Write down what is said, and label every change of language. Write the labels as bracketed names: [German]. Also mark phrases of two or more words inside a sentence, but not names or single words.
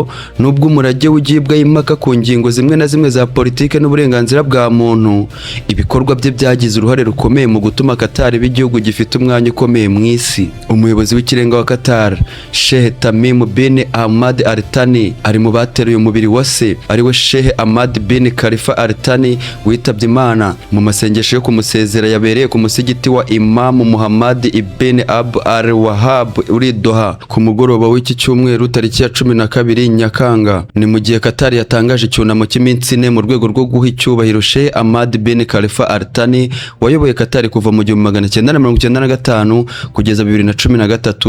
[Kinyarwanda] Nubwo umurage w'ugibwaho impaka ku ngingo zimwe na zimwe za politike n'uburenganzira bwa muntu, ibikorwa bye byagize uruhare rukomeye mu gutuma Qatar iba igihugu gifite umwanya ukomeye mu isi. Umuyobozi w'ikirenga wa Qatar, Sheikh Tamim bin Hamad Al Thani, ari mu bateruye umubiri wa se ariwe Sheikh Hamad bin Khalifa Al Thani witabye Imana mu masengesho yo kumusezera yabereye ku musigiti wa Imam Muhammad ibn Abd al-Wahhab uri Doha ku mugoroba w'iki cyumweru tariki ya 12 Nyakanga. Ni mu gihe Qatar yatangaje icyunamo cy'iminsi 4 mu rwego rwo guha icyubahiro Sheikh Hamad bin Khalifa Al Thani wayoboye Qatar kuva mu 1995 kugeza 2013.